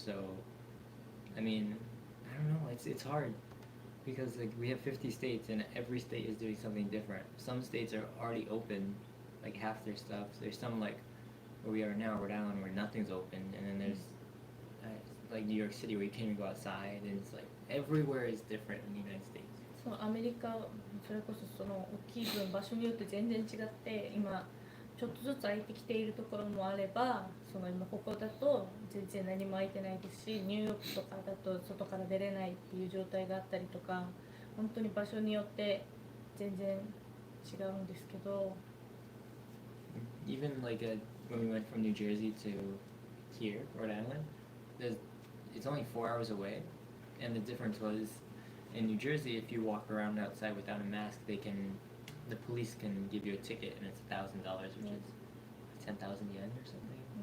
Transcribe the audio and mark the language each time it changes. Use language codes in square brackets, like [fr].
[en] So, I mean, I don't know. It's hard because like we have 50 states and every state is doing something different. Some states are already open, like half their stuff. There's some like where we are now, Rhode Island, where nothing's open, and then there's like New York City where you can't even go outside, and it's like everywhere is different in the United States. [ja] そうアメリカそれこそその大きい分場所によって全然違って今。ちょっとずつ空いてきているところもあればその今ここだと全然何も空いてないですしニューヨークとかだと外から出れないっていう状態があったりとか本当に場所によって全然違うんですけど [en] Even like when we went from New Jersey to here, Rhode Island, it's only 4 hours away, and the difference was in New Jersey if you walk around outside without a mask the police can give you a ticket and it's $1,000, which is 10,000 yen or something.